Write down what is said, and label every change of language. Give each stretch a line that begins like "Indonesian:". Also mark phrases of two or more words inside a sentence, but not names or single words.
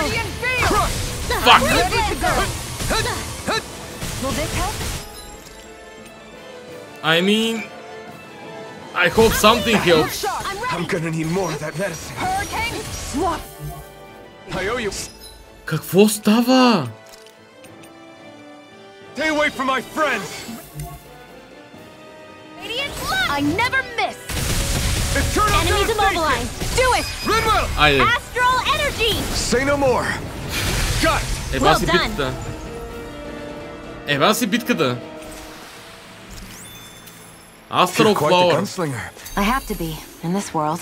English: Guardian field. Crush! Fuck. Ready to go. Will this help? I mean... I hope something helps. Shot. I'm gonna need more of that medicine. Hurricane. Swap. I owe you.
Bulgarian: Какво става?
English: Stay away from my friends! Radiant Light! I never miss. Eternal Enemies devastation! immobilized! Do it! Ridwell!
Bulgarian: Айде.
English: Astral Energy! Say no more! Got it!
Bulgarian: Еба си
English: Well done.
Bulgarian: битката. Еба си битката.
English: Astral You're quite the Flower. gunslinger. I have to be, in this world.